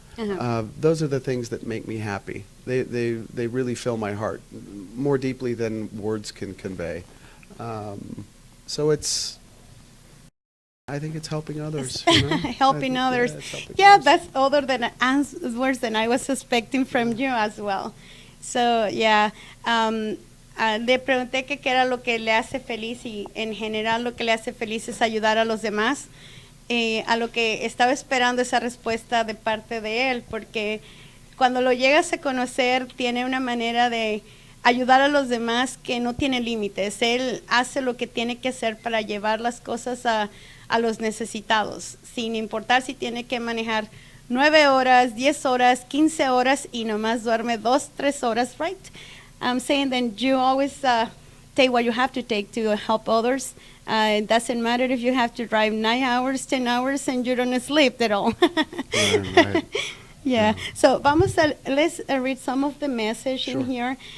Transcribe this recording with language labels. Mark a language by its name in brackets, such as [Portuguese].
[English] Those are the things that make me happy. They really fill my heart more deeply than words can convey. So I think it's helping others. Helping others. It's helping Yeah, others. that's other than words than I was expecting from you as well. So, yeah. [Spanish] Le pregunté que qué era lo que le hace feliz y en general lo que le hace feliz es ayudar a los demás. A lo que estaba esperando esa respuesta de parte de él, porque cuando lo llegas a conocer tiene una manera de ayudar a los demás que no tiene límites. Él hace lo que tiene que hacer para llevar las cosas a los necesitados, sin importar si tiene que manejar 9 horas, 10 horas, 15 horas y nomás duerme 2, 3 horas, right? [English] I'm saying that you always take what you have to take to help others. It doesn't matter if you have to drive 9 hours, 10 hours, and you don't sleep at all. Right. Yeah. So let's read some of the message in here.